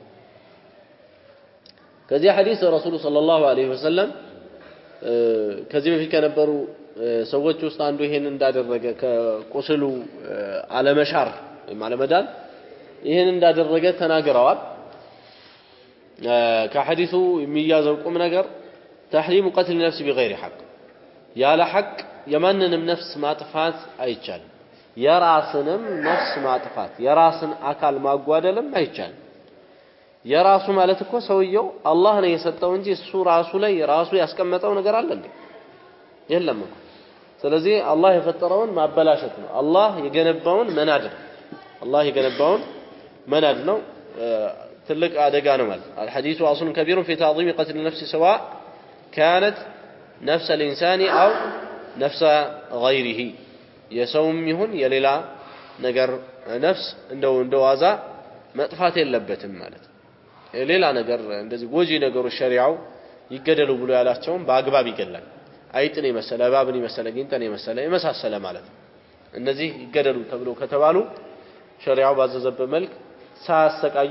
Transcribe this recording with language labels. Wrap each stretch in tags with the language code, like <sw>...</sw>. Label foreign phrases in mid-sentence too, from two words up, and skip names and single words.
<ar>كذي حديث الرسول صلى الله عليه وسلم</ar> <am>ከዚህ በፊት ከነበሩ ሰዎች ውስጥ አንዱ ይሄን እንዳደረገ ከቁስሉ አለመሻር ማለመዳን ይሄን እንዳደረገ ተናግረዋል ከሐዲሱ የሚያዘው ቁም ነገር</am> <ar>تحريم قتل النفس بغير حق</ar> <am>ያለ حق የማንንም ነፍስ ማጥፋት አይቻልም የራስንም ነፍስ ማጥፋት የራስን አካል ማጓደልም አይቻልም የራሱ ማለት እኮ ሰውየው አላህ ነው የሰጠው እንጂ እሱ ራሱ ላይ ራሱ ያስቀመጠው ነገር አለ እንዴ የለም እኮ ስለዚህ አላህ የፈጠረውን ማበላሸት ነው አላህ የገነባውን መናድ ነው ትልቅ አደጋ ነው ማለት</am> <ar>الحديث اصل كبير في تعظيم قتل النفس سواء كانت نفس الانسان او نفس غيره</ar> <am>የሰውም ይሁን የሌላ ነገር ነፍስ እንደዋዛ መጥፋት የለበትም ማለት ሌላ ነገር እንደዚህ ጎጂ ነገሮች ሸሪዓው ይገደሉ ብሎ ያላቸውን በአግባብ ይገላል አይጥን የመሰለ እባብን የመሰለ ጊንጥን የመሰለ የመሳሰለ ማለት እነዚህ ይገደሉ ተብሎ ከተባሉ ሸሪዓው ባዘዘበት መልክ ሳያሰቃዩ</am>